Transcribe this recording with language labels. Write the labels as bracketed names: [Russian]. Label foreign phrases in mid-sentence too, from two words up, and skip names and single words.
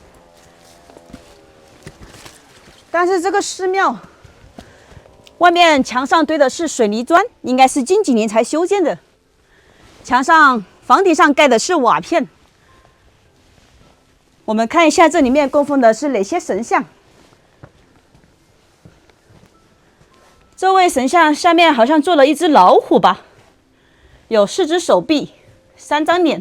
[Chinese] 但是這個寺廟外面牆上堆的是水泥磚，應該是近幾年才修建的。牆上、房頂上蓋的是瓦片。我們看一下這裡面供奉的是哪些神像。這位神像下面好像坐了一隻老虎吧，有4隻手臂，3張臉。